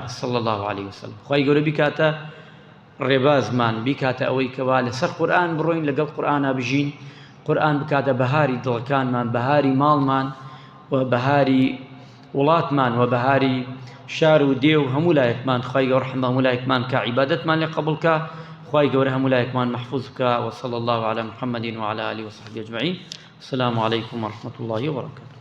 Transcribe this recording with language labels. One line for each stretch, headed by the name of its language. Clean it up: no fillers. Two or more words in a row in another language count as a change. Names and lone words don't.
Arabic: صلی الله علیه وسلم
Central Kurdish: خوای گەورە بیکاتە ڕێبازمان بیکاتە ئەوەی کەوا لەسەر قورئان بڕۆین لەگەڵ قورئانە بژین قورئان بکاتە بەهاری دڵەکانمان بەهاری ماڵمان و بەهاری وڵاتمان و بەهاری شار و دێ و هەموو لایەکمان خوای گەورە ڕەحمە هەموو لایەکمان کە عیبادەتمان لێ قبوڵ کە خوای گەورە هەموو لایەکمان مەحفوظ بکە
Arabic: وصلی الله علی محمد وعلى آله وصحبه أجمعين السلام عليكم ورحمة الله وبركاته